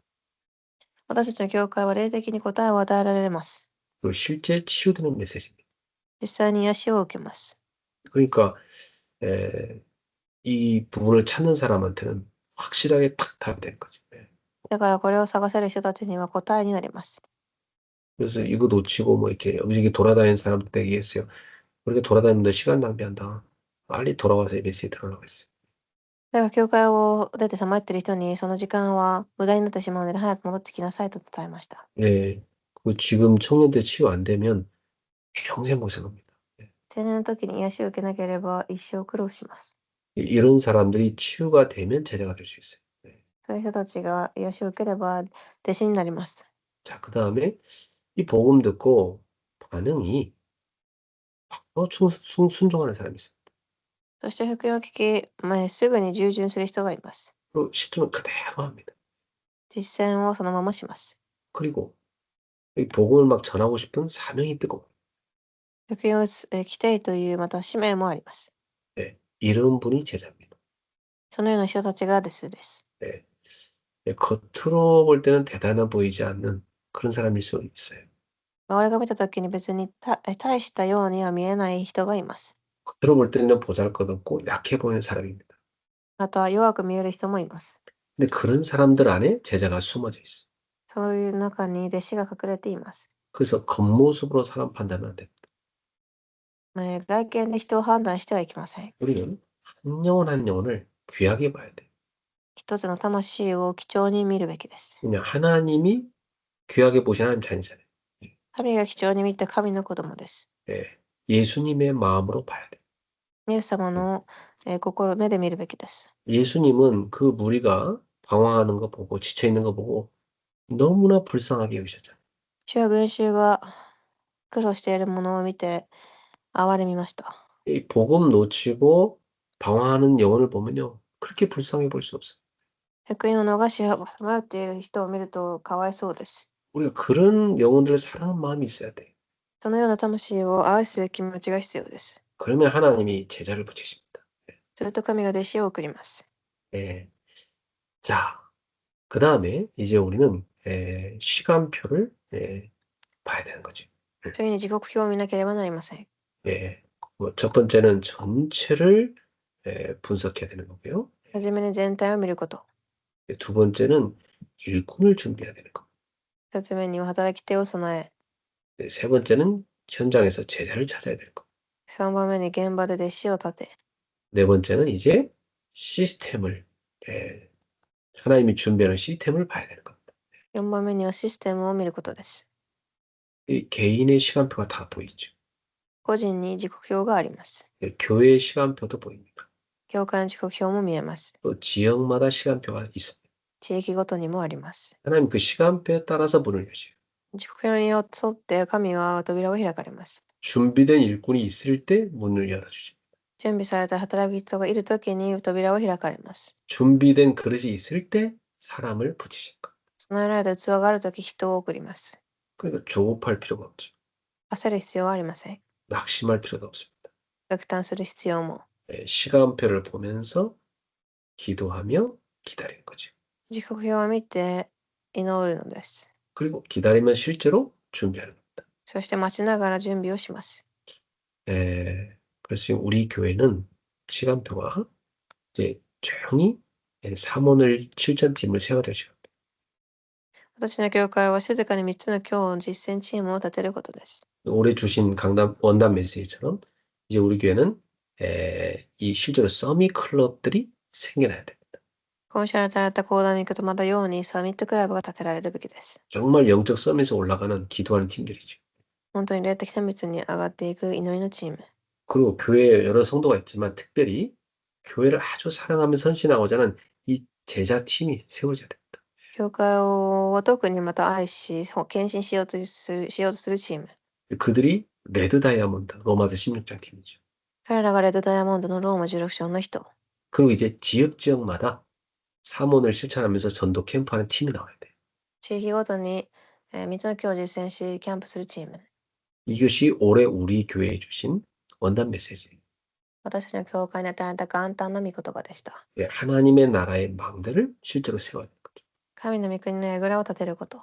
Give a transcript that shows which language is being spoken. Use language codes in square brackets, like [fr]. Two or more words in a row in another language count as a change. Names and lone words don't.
[ja] 私たちの教会は霊的に答えを与えられます。 [ko] 그리고 실제 치유되는 메시지입니다. [ja] 実際に癒しを受けます。 [ko] 그러니까 이 부분을 찾는 사람한테는 확실하게 탁 답이 되는 거죠. [ja] だからこれを探せる人たちには答えになります。 [ko] 그래서 이거 놓치고 뭐 이렇게 여기저기 돌아다니는 사람들에게 얘기했어요. 그렇게 돌아다니는데 시간 낭비한다. 빨리 돌아와서 ABC에 들어가라고 했어요. [ja] だから教会を出てさまってる人にその時間は無駄になってしまうので早く戻ってきなさいと伝えました。 [ko] 네. 그 지금 청년들 치유 안 되면 평생 고생합니다. 네. [ja] 青年の時に癒しを受けなければ一生苦労します。 [ko] 이런 사람들이 치유가 되면 제자가 될 수 있어요. 네. [ja] そういう人たちが癒しを受ければ弟子になります。 [ko] 자, 그 다음에 이 복음 듣고 반응이 순종하는 사람이 있어요. [ja] そして福音を聞き、すぐに従順する人がいます。 [ko] 그리고 실천을 그대로 합니다. [ja] 実践をそのままします。 [ko] 그리고 이 복음을 막 전하고 싶은 사명이 뜨거워요. [ja] 福音を聞きたいというまた使命もあります。 [ko] 네. 이런 분이 제자입니다. [ja] そのような人たちが弟子です。 [ko] 네. 네, 겉으로 볼 때는 대단해 보이지 않는 그런 사람일 수 있어요. [ja] 俺が見た時に別に大したようには見えない人がいます。 [ko] 겉으로 볼 때는 보잘것없고 약해 보이는 사람입니다. [ja] また弱く見える人もいます。 [ko] 근데 그런 사람들 안에 제자가 숨어져 있어. [ja] そういう中に弟子が隠れています。 [ko] 그래서 겉모습으로 사람 판단하면 안 돼. [ja] 外見で人を判断してはいけません。 [ko] 우리는 한 영혼 한 영혼을 귀하게 봐야 돼. [ja] 一つの魂を貴重に見るべきです。 [ko] 그냥 하나님이 귀하게 보시는 하나님 자녀잖아요. [ja] 神が貴重に見た神の子供です。 [ko] 예. 예수님의 마음으로 봐야 돼. [ja] イエス様の心、目で見るべきです。 [ko] 예수님은 그 무리가 방황하는 거 보고 지쳐 있는 거 보고 너무나 불쌍하게 여기셨잖아요. [ja] 主は群衆が苦労しているものを見て憐れみました。 [ko] 이 복음 놓치고 방황하는 영혼을 보면요. 그렇게 불쌍해 보일 수 없어요. [ja] 福音を逃しさまよっている人を見るとかわいそうです。 [ko] 우리가 그런 영혼들을 사랑하는 마음이 있어야 돼. [ja] そのような魂を愛す気持ちが必要です。 [ko] 그러면 하나님이 제자를 붙이십니다. [ja] すると神が弟子を送ります。 [ko] 예. 자, 그 다음에 이제 우리는 시간표를 봐야 되는 거죠. [ja] 次に時刻表を見なければなりません。 [ko] 예. 첫 번째는 전체를 분석해야 되는 거고요. [ja] はじめに全体を見ること。 [ko] 두 번째는 일꾼을 준비해야 되는 거. [ja] 二つ目には働き手を備え。 [ko] 세 번째는 현장에서 제자를 찾아야 되는 거. [ja] 三番目に現場で弟子を立て。 [ko] 네 번째는 이제 시스템을 하나님이 준비하는 시스템을 봐야 되는 겁니다. [ja] 四番目にはシステムを見ることです。 [ko] 이 개인의 시간표가 다 보이죠. [ja] 個人に時刻表があります。 [ko] 교회의 시간표도 보입니다. [ja] 教会の時刻表も見えます。 [ko] 또 지역마다 시간표가 있습니다. [ja] 地域ごとにもあります。 [ko] 하나님 그 시간표에 따라서 문을 여셔요. [ja] 時刻表に沿って神は扉を開かれます。 [ko] 준비된 일꾼이 있을 때 문을 열어주십니다. [ja] 準備された働き人がいるときに扉を開かれます。 [ko] 준비된 그릇이 있을 때 사람을 붙이십니다. [ja] 備えられた器があるとき人を送ります。 [ko] 그러니까 조급할 필요가 없죠. [ja] 焦る必要はありません。 [ko] 낙심할 필요도 없습니다. [ja] 落胆する必要も。 [ko] 시간표를 보면서 기도하며 기다리는 거죠. [ja] 時刻表を見て祈るのです。 [ko] 그리고 기다리면 실제로 준비하는 겁니다. [ja] そして待ちながら準備をします。 [ko] 그래서 지금 우리 교회는 시간표가 이제 조용히 삼원을 실전팀을 세워야 될 시간. [ja] 私の教会は静かに3つの教の実践チームを立てることです。 [ko] 올해 주신 강남 원단 메시지처럼 이제 우리 교회는 이 실제로 서밋 클럽들이 생겨나야 됩니다. [ja] 今週与えた講談に行くとまたようにサミットクラブが立てられるべきです。 [ko] 정말 영적 서밋에 올라가는 기도하는 팀들이죠. [ja] 本当に霊的サミットに上がっていく祈りのチーム。 [ko] 그리고 교회에 여러 성도가 있지만 특별히 교회를 아주 사랑하며 선신하고자 하는 이 제자 팀이 세워져야 됩니다. [ja] 教会を特にまた愛し、献身しようとするチーム。 [ko] 그들이 레드 다이아몬드 로마서 16장 팀이죠. [ja] 彼らがレッドダイヤモンドのローマ16章の人。 [ko] 그리고 이제 지역마다 사문을 실천하면서 전도 캠프하는 팀이 나와야 돼요. [ja] 地域ごとに3つの教を実践し、キャンプするチーム。 [ko] 이것이 올해 우리 교회에 주신 원단 메시지예요. [ja] 私たちの教会に与えた元旦の御言葉でした。 [ko] 하나님의 나라의 망대를 실제로 세워야 되는 거죠. [ja] 神の御国の櫓を立てること。